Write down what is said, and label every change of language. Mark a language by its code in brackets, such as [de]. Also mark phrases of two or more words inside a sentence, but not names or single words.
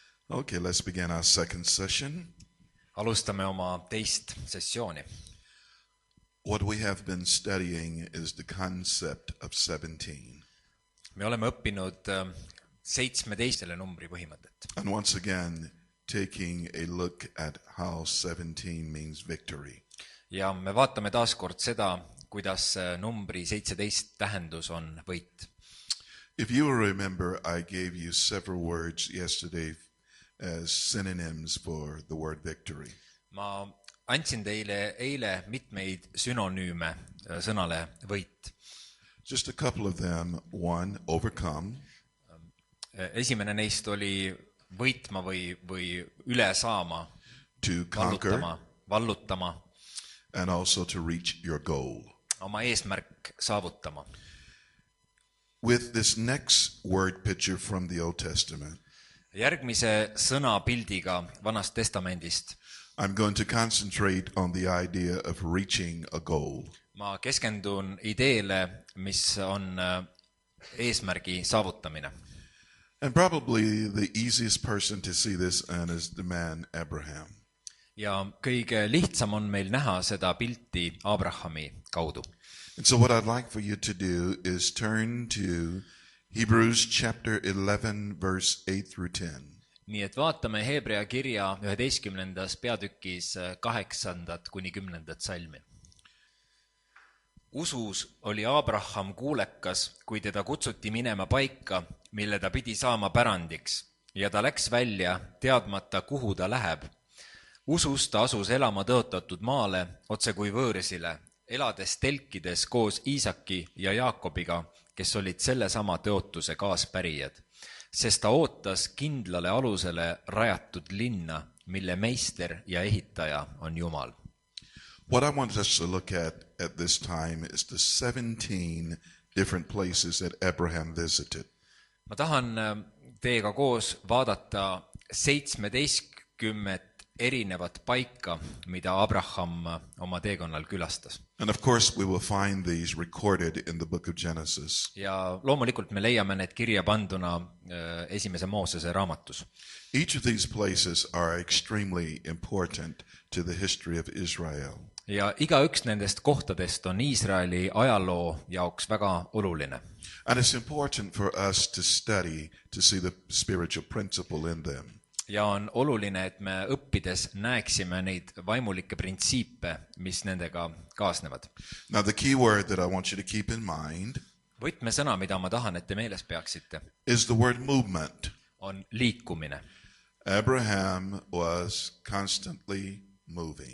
[en] Okay, let's begin our second session. [et] Alustame oma teist sessiooni. [en] What we have been studying is the concept of 17. [et] Me oleme õppinud 17 numbri põhimõtet. [en] And once again, taking a look at how 17 means victory. [et] Ja me vaatame taas kord seda, kuidas numbri 17 tähendus on võit. [en] If you will remember, I gave you several words yesterday as synonyms for the word victory. [et] Ma andsin teile eile mitmeid sünonüüme sõnale võit. [en] Just a couple of them. One, overcome. [et] Esimene neist oli võitma või üle saama, [en] To conquer. [et] vallutama, [en] And also to reach your goal. [et] oma eesmärk saavutama. [en] With this next word picture from the Old Testament, [et] Järgmise sõnapildiga Vanast Testamendist [en] I'm going to concentrate on the idea of reaching a goal. [et] ma keskendun ideele, mis on eesmärgi saavutamine. [en] And probably the easiest person to see this in is the man Abraham. [et] Ja kõige lihtsam on meil näha seda pilti Abrahami kaudu. [en] And so what I'd like for you to do is turn to Hebrews chapter 11, verse 8 through 10. [et] Nii et vaatame Hebrea kirja 11. peatükis 8. kuni 10. salmi. Usus oli Abraham kuulekas, kui teda kutsuti minema paika, mille ta pidi saama pärandiks, ja ta läks välja, teadmata, kuhu ta läheb. Usus ta asus elama tõotatud maale, otse kui võõrsile, elades telkides koos Iisaki ja Jaakobiga, kes olid sellesama tõotuse kaaspärijad, sest ta ootas kindlale alusele rajatud linna, mille meister ja ehitaja on Jumal. [en] What I want us to look at this time is the 17 different places that Abraham visited. [et] Ma tahan teiega koos vaadata 17 erinevat paika, mida Abraham oma teekonnal külastas. [en] And of course we will find these recorded in the book of Genesis. [et] Ja loomulikult me leiame need kirja panduna esimese Moosese raamatus. [en] Each of these places are extremely important to the history of Israel. [et] Ja igaüks nendest kohtadest on Iisraeli ajaloo jaoks väga oluline. [en] And it's important for us to study to see the spiritual principle in them. [et] Ja on oluline, et me õppides näeksime neid vaimulikke printsiipe, mis nendega kaasnevad. [en] Now the key word that I want you to keep in mind [et] Võtmesõna, mida ma tahan, et te meeles peaksite, [en] is the word movement. [et] on liikumine. [en] Abraham was constantly moving.